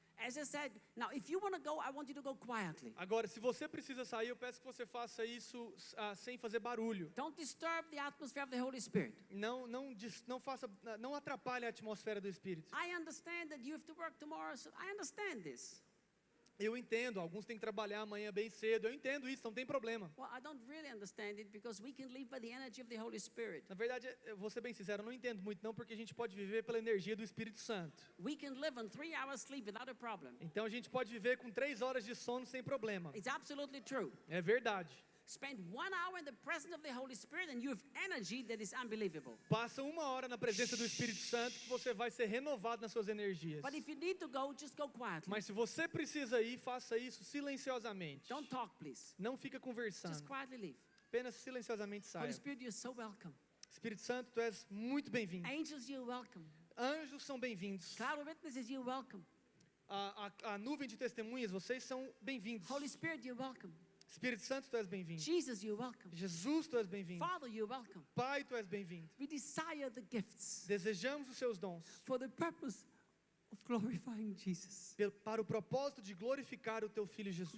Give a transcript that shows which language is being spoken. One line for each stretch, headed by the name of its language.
English: As I said, now if you want to go, I want you to go quietly.
Portuguese: Agora, se você precisa sair, eu peço que você faça isso sem fazer barulho.
English: Don't disturb the atmosphere of the Holy Spirit.
Portuguese: Não atrapalhe a atmosfera do Espírito.
English: I understand that you have to work tomorrow, so I understand this.
Portuguese: Eu entendo, alguns têm que trabalhar amanhã bem cedo. Eu entendo isso, não tem problema.
English: Well, I don't really understand it because we can live by the energy of the Holy Spirit.
Portuguese: Na verdade, eu vou ser bem sincero, eu não entendo muito não, porque a gente pode viver pela energia do Espírito Santo.
English: We can live on 3 hours sleep without a problem.
Portuguese: Então a gente pode viver com 3 horas de sono sem problema.
English: It's absolutely true.
Portuguese: É verdade.
English: Spend 1 hour in the presence of the Holy Spirit and you have energy that is unbelievable.
Portuguese: Passa 1 hora na presença do Espírito Santo que você vai ser renovado nas suas energias.
English: But if you need to go, just go quietly.
Portuguese: Mas se você precisa ir, faça isso silenciosamente.
English: Don't talk, please.
Portuguese: Não fica conversando.
English: Just quietly leave.
Portuguese: Apenas silenciosamente
English: Holy
Portuguese: saia.
English: Spirit, you're so welcome.
Portuguese: Espírito Santo, tu és muito bem-vindo.
English: Angels, you're welcome.
Portuguese: Anjos são bem-vindos.
English: Cloud of witnesses, you're welcome.
Portuguese: A nuvem de testemunhas, vocês são bem-vindos.
English: Holy Spirit, you're welcome.
Portuguese: Espírito Santo, tu és bem-vindo.
English: Jesus, you're welcome.
Portuguese: Jesus, tu és bem-vindo.
English: Father, you're welcome.
Portuguese: Pai, tu és bem-vindo.
English: We desire the gifts
Portuguese: Desejamos os seus dons
English: for the purpose of glorifying Jesus.
Portuguese: para o propósito de glorificar o teu Filho Jesus.